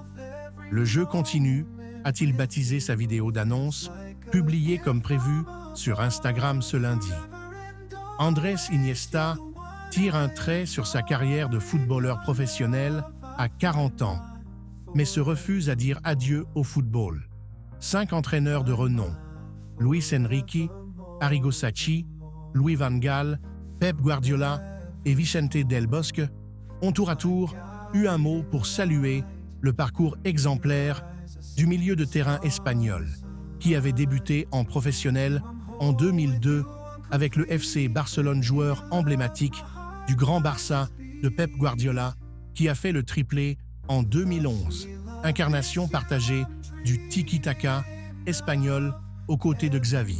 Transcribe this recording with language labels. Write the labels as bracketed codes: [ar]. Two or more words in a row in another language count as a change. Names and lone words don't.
[fr] Le jeu continue, a-t-il baptisé sa vidéo d'annonce, publiée comme prévu sur Instagram ce lundi. Andrés Iniesta tire un trait sur sa carrière de footballeur professionnel à 40 ans, mais se refuse à dire adieu au football. 5 entraîneurs de renom, Luis Enrique, Arrigo Sacchi, Louis van Gaal, Pep Guardiola et Vicente Del Bosque, ont tour à tour eu un mot pour saluer le parcours exemplaire du milieu de terrain espagnol, qui avait débuté en professionnel en 2002 avec le FC Barcelone, joueur emblématique du Grand Barça de Pep Guardiola, qui a fait le triplé en 2011, incarnation partagée du tiki-taka espagnol aux côtés de Xavi.